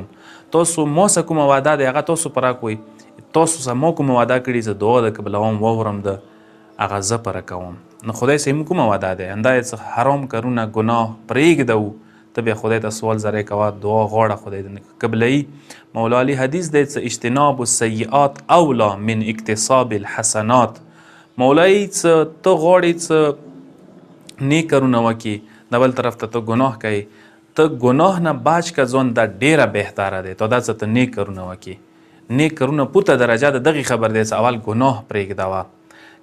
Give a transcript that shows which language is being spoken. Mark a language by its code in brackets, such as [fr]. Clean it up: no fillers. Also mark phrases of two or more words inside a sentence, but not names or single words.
[ps] تاسو ما سره کومه وعده دی هغه تاسو پوره کوئ. تاسو سره ما کومه وعده کړې چې دعا د قبلوم واورم د هغه زه پوره کوم. نو خدای سره موږ کومه وعده دی همدا یې حرام کارونه ګناه پرېږدو. ته بیا خدای ته سوال زری کوه، دعا غواړه، خدای دې قبلوي. مولا علی حدیث دی چې [ar] اجتناب السیئات اولا من اکتساب الحسنات. [ps] مولایي چې ته غواړې چې نیک کارونه وکړي، د بل طرف ته ته ګناه کوي، ته ګناه نه باج که ځان دا ډیره بهتره دی. ته دا څه ته نیک کارونه وکړي. نیک کارونه پورته درجه د دغې خبر دی چې اول ګناه پرېږدوه.